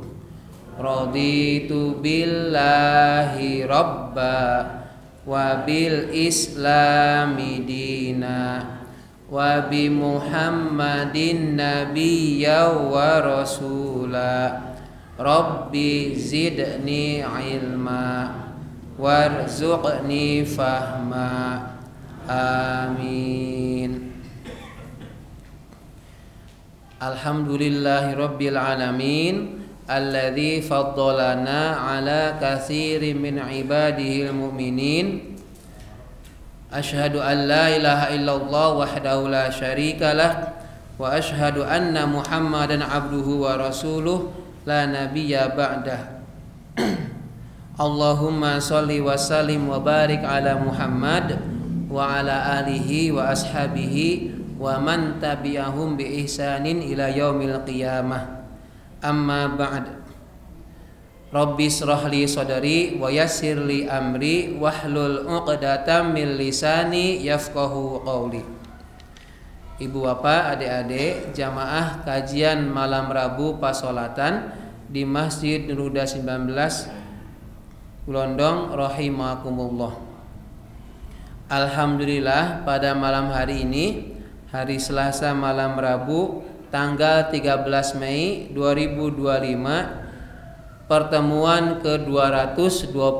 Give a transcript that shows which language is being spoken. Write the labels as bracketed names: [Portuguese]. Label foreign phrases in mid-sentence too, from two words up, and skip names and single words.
[Arabic] رضيت بالله ربا وبالإسلام دينا وبمحمد نبيا ورسولا. رب زدني علما وارزقني فهما. آمين. الحمد لله رب العالمين الذي فضلنا على كثير من عباده المؤمنين. أشهد أن لا إله إلا الله وحده لا شريك له وأشهد أن محمدا عبده ورسوله لا نبي بعده. اللهم صل وسلم وبارك على محمد وعلى آله وأصحابه ومن تبعهم بإحسان إلى يوم القيامة. أما بعد. رب اشرح لي صدري ويسر لي أمري واحلل عقدة من لساني يفقهوا قولي. [Indonesian] Ibu bapak, adik-adik, jamaah kajian malam Rabu Pasolatan di Masjid Duruda 19 Gelondong rahimakumullah. Alhamdulillah pada malam hari ini, hari Selasa malam Rabu tanggal 13 Mei 2025, pertemuan ke-225.